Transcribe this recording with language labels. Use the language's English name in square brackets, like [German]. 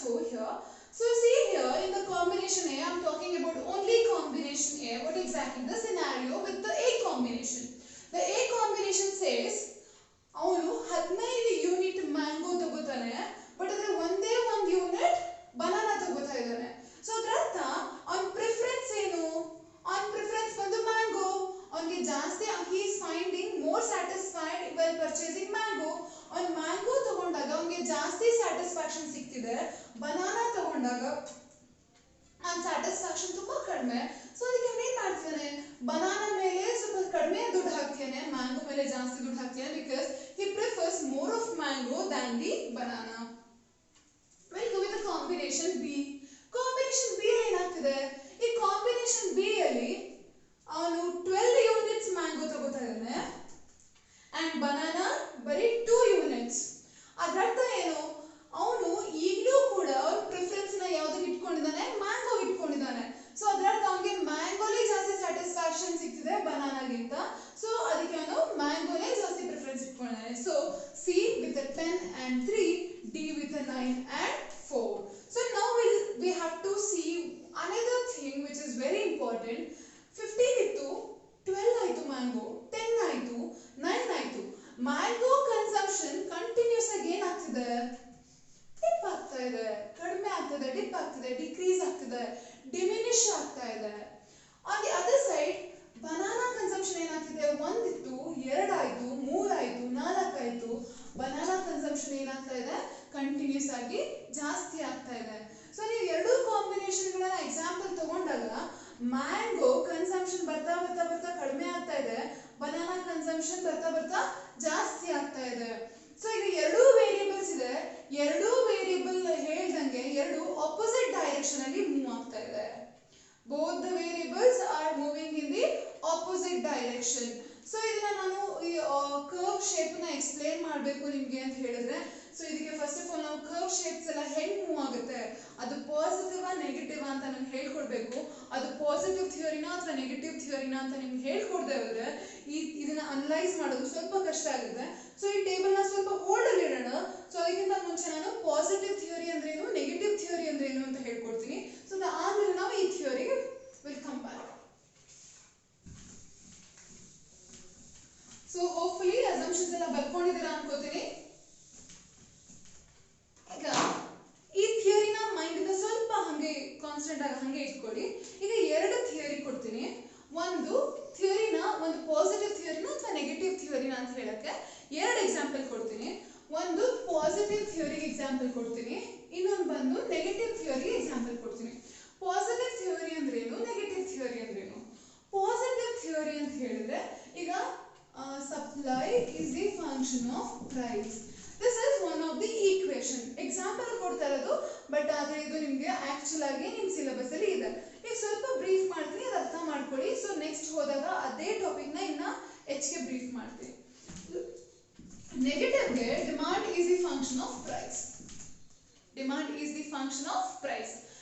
[English] here. So see here in the combination A, I'm talking about only combination A. What exactly the scenario with the A combination? The A combination says [Kannada] ಅವನು 15 unit mango ತಗೋತಾನೆ, but ಅದ್ರ ಒಂದೇ ಒಂದು unit banana ತಗೋತಾ ಇದ್ದಾನೆ. So ಅದರ ಅರ್ಥ ಅವನ ಪ್ರಿಫರೆನ್ಸ್ ಏನು? ಅವನ ಪ್ರಿಫರೆನ್ಸ್ ಬಂದು ಮ್ಯಾಂಗೋ. ಅವನಿಗೆ ಜಾಸ್ತಿ [English] he is finding more satisfied while purchasing mango. [Kannada] ಅವನು ಮ್ಯಾಂಗೋ ತಗೊಂಡಾಗ ಅವನಿಗೆ ಜಾಸ್ತಿ ಸ್ಯಾಟಿಸ್ಫ್ಯಾಕ್ಷನ್ ಸಿಗ್ತಿದೆ, ಬನಾನಾ ತಗೊಂಡಾಗ ಅವನ ಸ್ಯಾಟಿಸ್ಫ್ಯಾಕ್ಷನ್ ತುಂಬಾ ಕಡಿಮೆ. ಸೊ ಅದಕ್ಕೆ ಅವನು ಏನ್ ಮಾಡ್ತಿದ್ದಾನೆ, ಬನಾನಾ ಮೇಲೆ ಸ್ವಲ್ಪ ಕಡಿಮೆ ದುಡ್ಡು ಹಾಕ್ತಾನೆ, ಮ್ಯಾಂಗೋ ಮೇಲೆ ಜಾಸ್ತಿ ದುಡ್ಡು ಹಾಕ್ತಾನೆ, because [English] he prefers more of mango than the banana. We'll go with the combination B. [Kannada] Combination B ಅಲ್ಲಿ ಏನಾಗ್ತಿದೆ, ಈ combination B ಅಲ್ಲಿ ಅವನು 12 ಯೂನಿಟ್ಸ್ ಮ್ಯಾಂಗೋ ತಗೋತಾ ಇದ್ದಾನೆ ಅಂಡ್ ಬನಾನಾ ಬರೀ 2 ಯೂನಿಟ್ಸ್. ಅದರ ಅರ್ಥ ಏನು, ಅವನು ಈಗಲೂ ಕೂಡ ಅವನ ಪ್ರಿಫರೆನ್ಸ್ ನ ಯಾವ್ದಕ್ಕೆ ಇಟ್ಕೊಂಡಿದ್ದಾನೆ, ಮ್ಯಾಂಗೋ ಇಟ್ಕೊಂಡಿದ್ದಾನೆ. ಸೊ ಅದರ ಅರ್ಥ ಅವನಿಗೆ ಮ್ಯಾಂಗೋಲಿ ಜಾಸ್ತಿ ಸ್ಯಾಟಿಸ್ಫ್ಯಾಕ್ಷನ್ ಸಿಗ್ತಿದೆ ಬನಾನಾಗಿಂತ. ಸೊ ಅದಕ್ಕೆ ಅವನು ಮ್ಯಾಂಗೋನೇ ಜಾಸ್ತಿ preference ಇಟ್ಕೊಂಡಿದ್ದಾನೆ. So C with 10 and 3, D with 9 and 4. [English] So now we have to see another thing which is very important. [Kannada] 15 ಇತ್ತು, 12 ಆಯ್ತು ಮ್ಯಾಂಗೋ, 10 ಆಯ್ತು, 9 ಆಯ್ತು. ಮ್ಯಾಂಗೋ ಕನ್ಸಂಪ್ಷನ್ ಕಂಟಿನ್ಯೂಸ್ ಆಗಿ ಏನಾಗ್ತಿದೆ, ಡಿಪ್ ಆಗ್ತಾ ಇದೆ, ಕಡಿಮೆ ಆಗ್ತಿದೆ, ಡಿಪ್ ಆಗ್ತಿದೆ, ಡಿಕ್ರೀಸ್ ಆಗ್ತಿದೆ, ಡಿಮಿನಿಶ್ ಆಗ್ತಾ ಇದೆ. On the other side banana consumption ಏನಾಗ್ತಿದೆ, 1 ಇತ್ತು, 2 ಆಯ್ತು, 3 ಆಯ್ತು, 4 ಆಯ್ತು. ಬನಾನಾ ಕನ್ಸಂಪ್ಷನ್ ಏನಾಗ್ತಾ ಇದೆ, ಕಂಟಿನ್ಯೂಸ್ ಆಗಿ ಜಾಸ್ತಿ ಆಗ್ತಾ ಇದೆ. ಸೊ ನೀವು ಎರಡು ಕಾಂಬಿನೇಷನ್ಗಳನ್ನ ಎಕ್ಸಾಂಪಲ್ ತಗೊಂಡಾಗ ಮ್ಯಾಂಗೋ ಕನ್ಸಂಪ್ಷನ್ ಬರ್ತಾ ಬರ್ತಾ ಬರ್ತಾ ಕಡಿಮೆ ಆಗ್ತಾ ಇದೆ, ಬನಾನಾ ಕನ್ಸಂಪ್ಷನ್ ಬರ್ತಾ ಬರ್ತಾ ಜಾಸ್ತಿ ಆಗ್ತಾ ಇದೆ. ಸೊ ಈಗ ಎರಡೂ ವೇರಿಯೇಬಲ್ಸ್ ಇದೆ, ಎರಡೂ ವೇರಿಯೇಬಲ್ ಹೇಳ್ದಂಗೆ ಎರಡು ಆಪೋಸಿಟ್ ಡೈರೆಕ್ಷನ್ ಅಲ್ಲಿ ಮೂವ್ ಆಗ್ತಾ ಇದೆ. [English] both the variables are moving in the opposite direction. [Kannada] So ಇದನ್ನ ನಾನು ಈ ಕರ್ವ್ ಶೇಪ್ ನ ಎಕ್ಸ್ಪ್ಲೇನ್ ಮಾಡಬೇಕು ನಿಮಗೆ ಅಂತ ಹೇಳಿದ್ರೆ, ಸೊ ಇದಕ್ಕೆ ಫಸ್ಟ್ ಆಫ್ ಆಲ್ ನಾವು ಕರ್ವ್ ಶೇಪ್ಸ್ ಎಲ್ಲ ಹೆಂಗ್ ಮೂವ್ ಆಗುತ್ತೆ, ಅದು ಪಾಸಿಟಿವ್ ನೆಗೆಟಿವ್ ಅಂತ ನಾನು ಹೇಳ್ಕೊಡ್ಬೇಕು. ಅದು ಪಾಸಿಟಿವ್ ಥಿಯರಿನಾ ಅಥವಾ ನೆಗೆಟಿವ್ ಥಿಯರಿನಾ ಅಂತ ನಿಮ್ಗೆ ಹೇಳ್ಕೊಡ್ದೆ ಹೋದ್ರೆ ಇದನ್ನ ಅನಲೈಸ್ ಮಾಡೋದು ಸ್ವಲ್ಪ ಕಷ್ಟ ಆಗುತ್ತೆ. ಸೊ ಈ ಟೇಬಲ್ ನ ಸ್ವಲ್ಪ ಹೋಲ್ಡ್ ಅಲ್ಲಿ ಇಡೋಣ. ಸೊ ಅದಕ್ಕಿಂತ ಮುಂಚೆ ನಾನು ಪಾಸಿಟಿವ್ ಥಿಯರಿ ಅಂದ್ರೇನು, ನೆಗೆಟಿವ್ ಥಿಯರಿ ಅಂದ್ರೇನು ಅಂತ ಹೇಳ್ಕೊಡ್ತೀನಿ. ಸೊ ಆಮೇಲೆ ನಾವು ಈ ಥಿಯರಿಗೆ [English] Will come back. [Kannada] So hopefully assumptions ಎಲ್ಲ ಬರ್ಕೊಂಡಿದ್ದೀರಾ ಅನ್ಕೋತೀನಿ. ಈಗ ಈ ಥಿಯರಿನ ಮೈಂಡ್ ಇಂದ ಸ್ವಲ್ಪ ಹಂಗೆ ಕಾನ್ಸ್ಟೆಂಟ್ ಆಗಿ ಹಂಗೆ ಇಟ್ಕೊಳ್ಳಿ. ಈಗ ಎರಡು ಥಿಯರಿ ಕೊಡ್ತೀನಿ. ಒಂದು ಥಿಯರಿನ, ಒಂದು ಪಾಸಿಟಿವ್ ಥಿಯರಿನ ಅಥವಾ ನೆಗೆಟಿವ್ ಥಿಯರಿನ ಅಂತ ಹೇಳಕ್ಕೆ ಎರಡು ಎಕ್ಸಾಂಪಲ್ ಕೊಡ್ತೀನಿ. ಒಂದು ಪಾಸಿಟಿವ್ ಥಿಯರಿಗೆ ಎಕ್ಸಾಂಪಲ್ ಕೊಡ್ತೀನಿ, ಇನ್ನೊಂದು ಬಂದು ನೆಗೆಟಿವ್ ಥಿಯರಿಗೆ ಎಕ್ಸಾಂಪಲ್ ಕೊಡ್ತೀನಿ. ಪಾಸಿಟಿವ್ ಥಿಯರಿ ಅಂದ್ರೇನು, ನೆಗೆಟಿವ್ ಥಿಯರಿ ಅಂದ್ರೇನು? ಪಾಸಿಟಿವ್ ಥಿಯರಿ ಅಂತ ಹೇಳಿದ್ರೆ ಈಗ [English] supply is the function of price. This is one of the equation. [Kannada] Example ಕೊಡ್ತಾ ಇರೋದು, ಬಟ್ ಆದ್ರೆ ಇದು ನಿಮಗೆ ಆಕ್ಚುಲ್ ಆಗಿ ನಿಮ್ಮ ಸಿಲೆಬಸ್ ಅಲ್ಲಿ ಇದೆ. ಈಗ ಸ್ವಲ್ಪ ಬ್ರೀಫ್ ಮಾಡ್ತೀನಿ, ಅದು ಅರ್ಥ ಮಾಡ್ಕೊಳ್ಳಿ. ಸೊ ನೆಕ್ಸ್ಟ್ ಹೋದಾಗ ಅದೇ ಟಾಪಿಕ್ ನ ಇನ್ನ ಹೆಚ್ಚಿಗೆ ಬ್ರೀಫ್ ಮಾಡ್ತೀನಿ. [English] Negative ಗೆ demand is the function of price. Demand is the function of price.